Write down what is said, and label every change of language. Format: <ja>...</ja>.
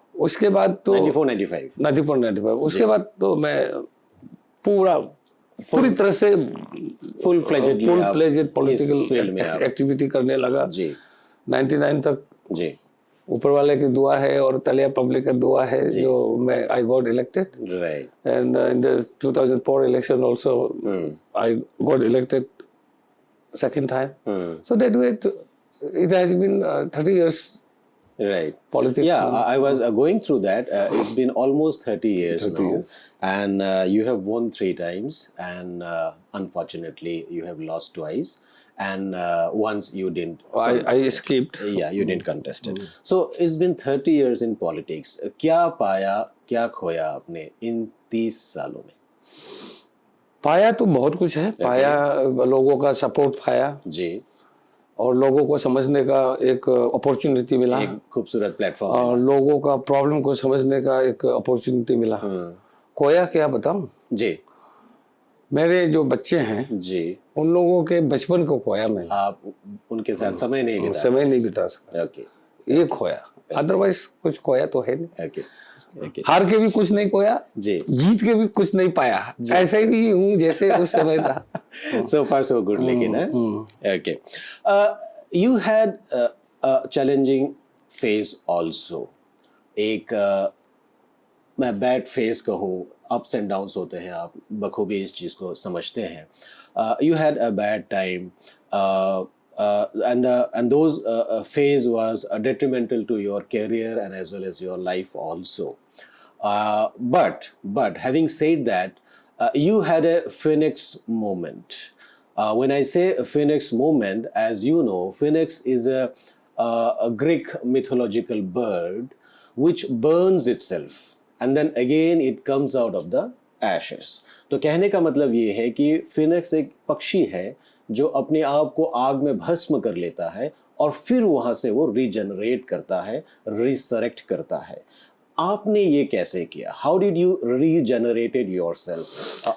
<hi>उसके बाद तो 94-95 उसके बाद तो मैं पूरी तरह से फुल फ्लेजेड पॉलिटिकल एक्टिविटी करने लगा जी। 99 तक जी। ऊपर वाले की दुआ है और तलिया पब्लिक का दुआ है जो मैं</hi> <en>I got elected right. And in the 2004 election also I got elected second time. So that way it has been 30 years right politics. Yeah, I was going through that. It's been almost 30 years now. And you have won 3 times, and unfortunately you have lost twice, and once you didn't I escaped. Yeah, you didn't contest it. So it's been 30 years in politics.</en> <hi>क्या पाया क्या खोया आपने इन 30 सालों में? पाया तो बहुत कुछ है। पाया लोगों का सपोर्ट पाया जी, और लोगों को समझने का एक अपॉर्चुनिटी मिला, एक खूबसूरत प्लेटफॉर्म, और लोगों का प्रॉब्लम को समझने का एक अपॉर्चुनिटी मिला। खोया क्या बताऊं जी, मेरे जो बच्चे हैं जी, उन लोगों के बचपन को खोया मैं। आप उनके साथ समय नहीं बिता सकता। ओके, ये खोया, अदरवाइज कुछ खोया तो है नहीं। ओके, हार के भी कुछ नहीं खोया जी, जीत के भी कुछ नहीं पाया, ऐसे ही हूँ जैसे उस समय था।</hi> <en>So far so good, लेकिन okay. You had a challenging phase also.</en> <hi>एक मैं बैड फेज कहूँ, अप्स एंड डाउन्स होते हैं, आप बखूबी इस चीज़ को समझते हैं।</hi> <en>You had a bad time, and those phase was detrimental to your career and as well as your life also. But having said that, you had a phoenix moment. When I say a phoenix moment, as you know, phoenix is a Greek mythological bird which burns itself and then again it comes out of the ashes.</en> <hi>तो कहने का मतलब ये है कि Phoenix एक पक्षी है जो अपने आप को आग में भस्म कर लेता है और फिर वहां से वो रीजनरेट करता है, रिसरेक्ट करता है। आपने ये कैसे किया?</hi> <en>How did you regenerated yourself?</en>